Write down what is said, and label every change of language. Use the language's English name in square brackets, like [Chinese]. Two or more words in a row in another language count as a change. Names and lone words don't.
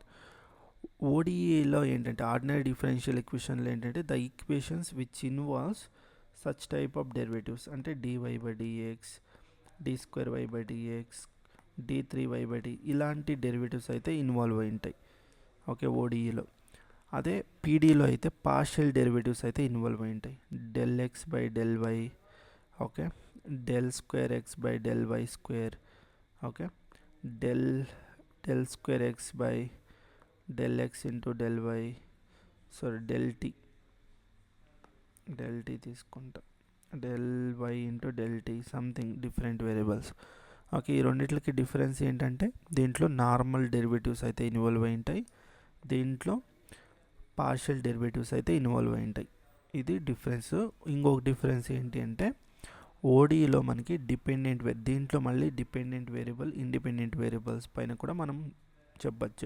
[Telugu] ఓడిఈలో ఏంటంటే [English] ordinary differential [Telugu] ఈక్వేషన్లో ఏంటంటే [English] the equations which involves such type of derivatives [Telugu] అంటే dy/dx, d2y/dx, d3y/d ఇలాంటి డెరివేటివ్స్ అయితే ఇన్వాల్వ్ అయి ఉంటాయి. ఓకే, ఓడిఈలో. అదే పీడీలో అయితే [English] partial derivatives [Telugu] అయితే ఇన్వాల్వ్ అయి ఉంటాయి. [English] del(x/del)y, ఓకే, del2x/del(y)², ఓకే, del2x/del(x into del)y, సారీ del t తీసుకుంటా, del(y into del)t something different variables. [Telugu] ఓకే, ఈ రెండిట్లకి డిఫరెన్స్ ఏంటంటే దీంట్లో [English] normal derivatives [Telugu] అయితే ఇన్వాల్వ్ అయి ఉంటాయి, దీంట్లో [English] partial derivatives [Telugu] అయితే ఇన్వాల్వ్ అయి ఉంటాయి. ఇది డిఫరెన్స్. ఇంకొక డిఫరెన్స్ ఏంటి అంటే ఓడిఈలో మనకి డిపెండెంట్ దీంట్లో మళ్ళీ [English] dependent variable, independent variables [Telugu] పైన కూడా మనం చెప్పచ్చు.